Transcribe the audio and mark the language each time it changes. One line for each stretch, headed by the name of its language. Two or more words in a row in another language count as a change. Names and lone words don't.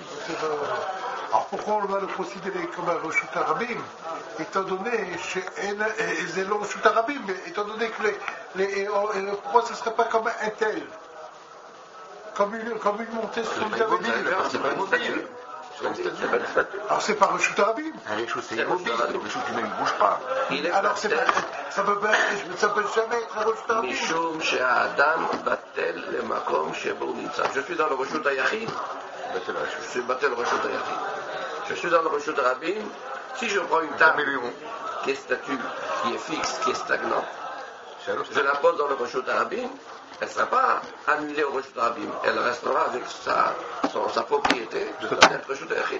French: Alors pourquoi on va le considérer comme un
Hebrew: רשות הרבים,
French: étant donné c'est le
Hebrew: רשות הרבים,
French: étant donné que pourquoi ce ne serait pas comme un tel, comme une montée sur le mobile. C'est pas immobile. Alors c'est pas
Hebrew: רשות הרבים.
French: Un Reshut c'est immobile. Le Reshut lui-même ne bouge pas. Alors ça peut jamais être un
Hebrew: רשות הרבים. משום שאדם בטל למקום שבו נמצא.
French: Je suis dans le
Hebrew: רשות היחיד.
French: Je suis battu le
Hebrew: רשות היחיד.
French: Je suis dans le
Hebrew: רשות הרבים.
French: Si je prends une table qui est statue, qui est fixe, qui est stagnante, je la pose dans le
Hebrew: רשות הרבים,
French: elle ne sera pas annulée au
Hebrew: רשות הרבים.
French: Elle restera avec sa propriété de
Hebrew: רשות היחיד.